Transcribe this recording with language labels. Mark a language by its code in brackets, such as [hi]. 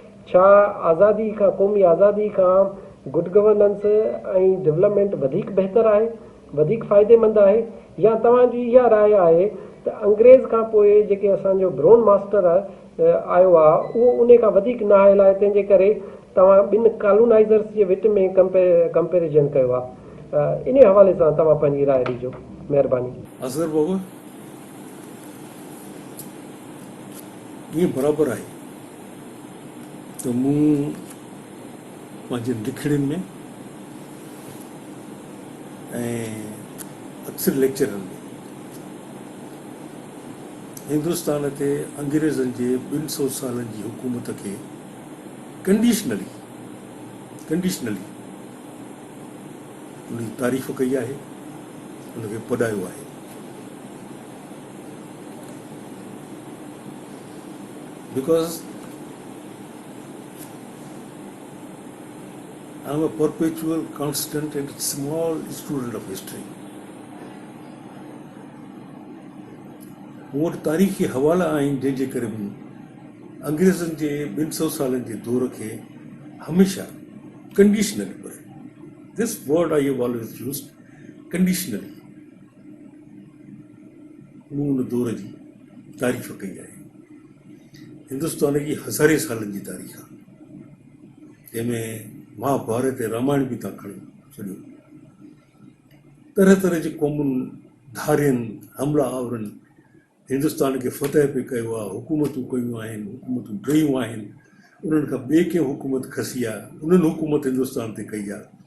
[sd] छा आज़ादी खां, क़ौमी आज़ादी खां गुड गवर्नेंस ऐं डेवलपमेंट वधीक बहितर आहे, वधीक फ़ाइदेमंद आहे, या तव्हांजी इहा राय आहे त अंग्रेज़ खां पोइ जेके असांजो ब्रोन मास्टर आयो आहे उहो उन खां वधीक न आयल आहे, तंहिंजे करे तव्हां ॿिनि कॉलोनाइज़र्स जे विच में कंपेरिजन कयो आहे? इन हवाले सां तव्हां पंहिंजी राय ॾिजो, महिरबानी। असगर बाबा, ईअं बराबरि आहे त मूं पंहिंजे लिखड़नि में ऐं अक्सर लेक्चरनि में हिंदुस्तान ते अंग्रेज़नि जे 200 सालनि जी हुकूमत खे कंडीशनली उनजी तारीफ़ कई आहे, उनखे पढ़ायो आहे। [en] Because I'm a perpetual, constant and small student of history. [sd] मूं वटि तारीख़ी हवाला आहिनि जंहिंजे करे मूं अंग्रेज़नि जे 200 सालनि जे दौर खे हमेशह कंडीशनली पढ़े। [en] This word I have always used, conditionally. [sd] मूं उन दौर जी तारीफ़ कई आहे। हिंदुस्तान जी हज़ारे सालनि जी तारीख़ आहे, जंहिंमें महाभारत ऐं रामायण बि तव्हां खणी छॾियो। तरह तरह जी क़ौमुनि, धारियुनि, हमला आवरनि हिंदुस्तान खे फतह पे कयो आहे, हुकूमतूं कयूं आहिनि, हुकूमतूं ड्रियूं आहिनि, उन्हनि खां ॿिए कंहिं हुकूमत खसी आहे, उन्हनि हुकूमत हिंदुस्तान ते कई आहे।